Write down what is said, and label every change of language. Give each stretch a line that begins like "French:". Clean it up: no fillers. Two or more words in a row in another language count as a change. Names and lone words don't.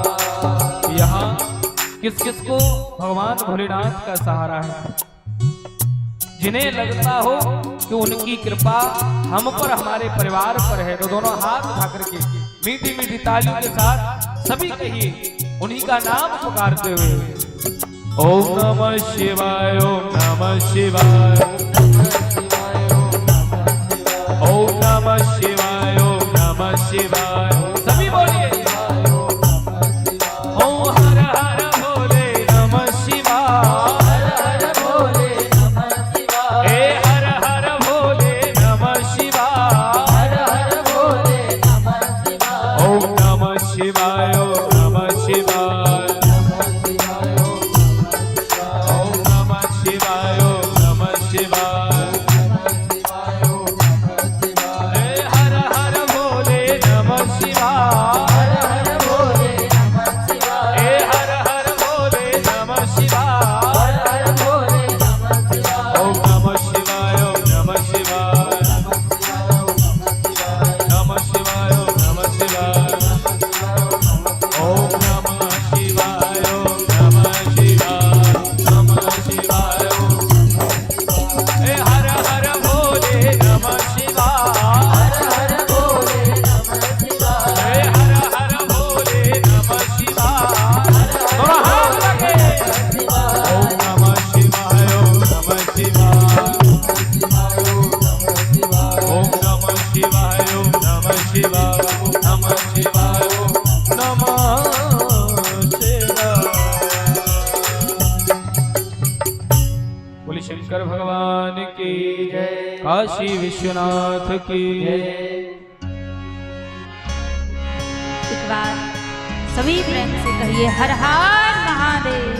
Hindi: यहाँ किस किस को भगवान भोलेनाथ का सहारा है? जिन्हें लगता हो कि उनकी कृपा हम पर, हमारे परिवार पर है, तो दोनों हाथ उठा करके मीठी मीठी तालियों के साथ सभी कहिए उन्हीं का नाम पुकारते हुए,
Sanskrit: ओम नमः शिवाय, ओम नमः शिवाय, ओम नमः शिवाय, ओम नमः शिवाय।
Hindi: सभी बोलिए,
Sanskrit: ओम हर हर भोले नमः शिवाय, हर हर भोले नमः शिवाय, हे हर हर भोले नमः शिवाय, हर हर भोले नमः शिवाय। ओम नमः शिवाय, ओम नमः शिवाय, ओम नमः शिवाय, ओम नमः शिवाय, हे हर हर भोले नमः शिवाय, हर हर भोले नमः शिवाय, हे हर हर भोले नमः शिवाय, हर हर भोले नमः शिवाय। ओम नमः शिवाय, ओम नमः शिवाय, नमः शिवाय, ओम नमः शिवाय, ओम नमः शिवाय, ओम नमः शिवाय, नमः शिवाय, हे हर हर भोले नमः शिवाय, हर हर भोले नमः शिवाय, हे हर हर भोले नमः शिवाय।
Hindi: दोनों हाथ लगे,
Sanskrit: ओम नमः शिवाय, ओम नमः शिवाय, ओम नमः शिवाय, ओम नमः शिवाय, नमः शिवाय, नमः शिवाय।
Hindi: बोले शंकर भगवान की जय, काशी विश्वनाथ की जय। एक बार सभी प्रेम से कहिए, हर हर महादेव,